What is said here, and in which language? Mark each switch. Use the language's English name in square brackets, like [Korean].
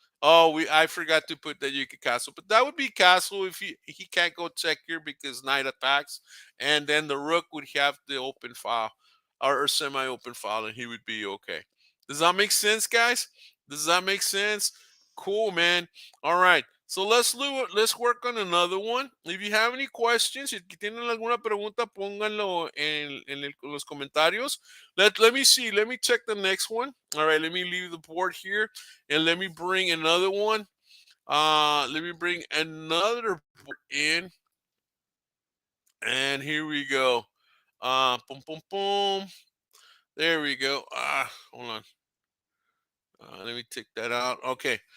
[English] Oh, I forgot to put that you could castle, but that would be castle if he can't go check here because knight attacks, and then the rook would have the open file, or semi-open file, and he would be okay. Does that make sense, guys? Does that make sense? Cool, man. All right. So let's work on another one. If you have any questions, [Spanish] si tienen alguna pregunta, pónganlo en los comentarios. [English] Let me see. Let me check the next one. All right. Let me leave the board here, and let me bring another one. Let me bring another board in, and here we go. Boom, boom, boom. There we go. Hold on. Let me take that out. Okay.